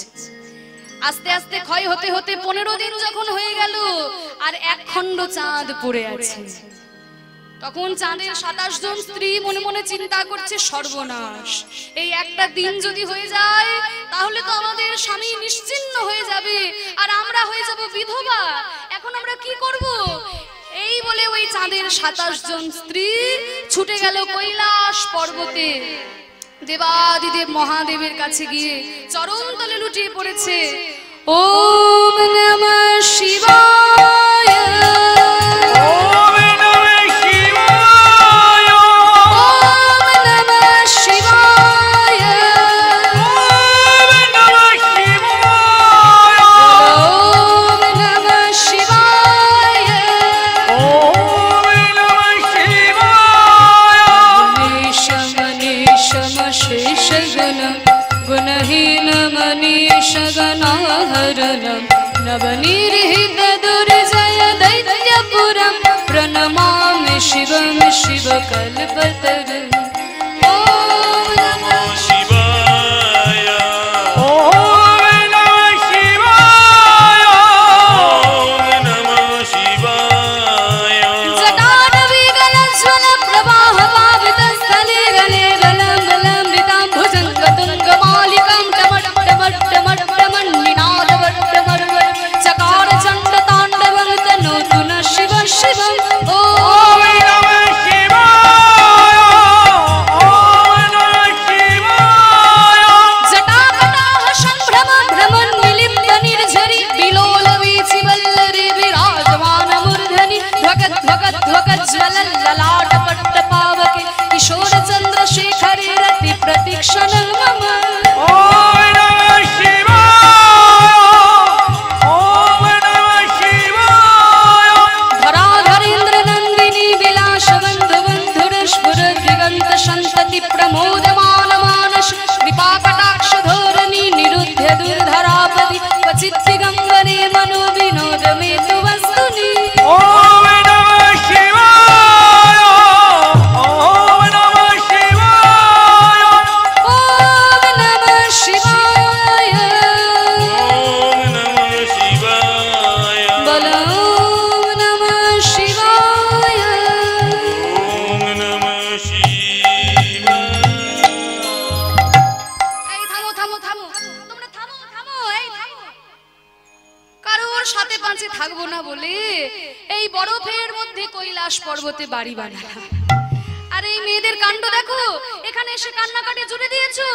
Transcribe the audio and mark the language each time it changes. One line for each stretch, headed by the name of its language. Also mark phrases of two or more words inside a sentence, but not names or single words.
Bangla: আস্তে আস্তে ক্ষয় হতে হতে 15 দিন যখন হয়ে গেল আর এক খণ্ড চাঁদ পড়ে আছে, তখন চাঁদের 27 জন স্ত্রী মনে মনে চিন্তা করছে সর্বনাশ, এই একটা দিন যদি হয়ে যায় তাহলে তো আমাদের স্বামী নিশ্চিহ্ন হয়ে যাবে আর আমরা হয়ে যাব বিধবা, এখন আমরা কি করব? এই বলে ওই চাঁদের 27 জন স্ত্রী ছুটে গেল কৈলাস পর্বতে, দেবাদিদেব মহাদেবের কাছে গিয়ে চরণ তলে লুটিয়ে পড়েছে।
Sanskrit: ওম নমঃ শিবায়, ওম নমঃ শিবায়, ওম নমঃ শিবায়, ওম নমঃ শিবায়, ওম নমঃ শিবায়, ওম নমঃ শিবায়। গুণহীন মনীষ গণাহরণম নবনির্হিত দুর্জয় দৈত্যপুরম প্রণমামি শিবম শিবকল্পতরুম। ওম নমঃ শিবায় ওম নমঃ শিবায়, ওম নমঃ শিবায় জটাটবিগলজ্জ্বল প্রবাহ পাবিতস্থলে গলে ললম্বলম্বিতাং ভুজঙ্গতুঙ্গমালিকাং টমটমটমটমটমন্নিনাদবট্টমর্বর চকার চণ্ডতাণ্ডবং তনোতু নঃ শিব শিবং। ওম নমঃ শিবায়, ওম নমঃ শিবায়। জটাকটাহ সম্ভ্রম ভ্রমণ মিলিত নির্ঝরি বিলোল বীচি বল্লরি বিরাজমান মূর্ধনি ধ্বগৎ ধ্বগৎ ধ্বগৎ জ্বলল ললাট পট্ট পাবকে কিশোর চন্দ্রশেখরে রতি প্রতীক্ষণ মম। ওম নমঃ শিবায়, ওম নমঃ শিবায়। ধরাধরেন্দ্র নন্দিনী বিলাস বন্ধু বন্ধুরস্ফুর দিগন্ত সন্ততি প্রমোদমান মানস কৃপা কটাক্ষ ধোরণী নিরুদ্ধ দুর্ধরাপদি ক্বচিৎ দিগম্বরে মনো বিনোদ মেতু বস্তুনি। ওম নমঃ শিবায়, ওম নমঃ শিবায়। ওম নমঃ শিবায়, ওম নমঃ শিবায় বল ওম নমঃ শিবায়। ওম নমঃ শিবায়।
Bangla: এই থামো থামো থামো, তোমরা থামো থামো, এই থামো। কারোর সাথে পাঁচে থাকবো না বলে এই বরফের মধ্যে কৈলাস পর্বতে বাড়ি বানালাম। আর এই মেয়েদের কাণ্ড দেখো, এখানে এসে কান্নাকাটি জুড়ে দিয়েছো।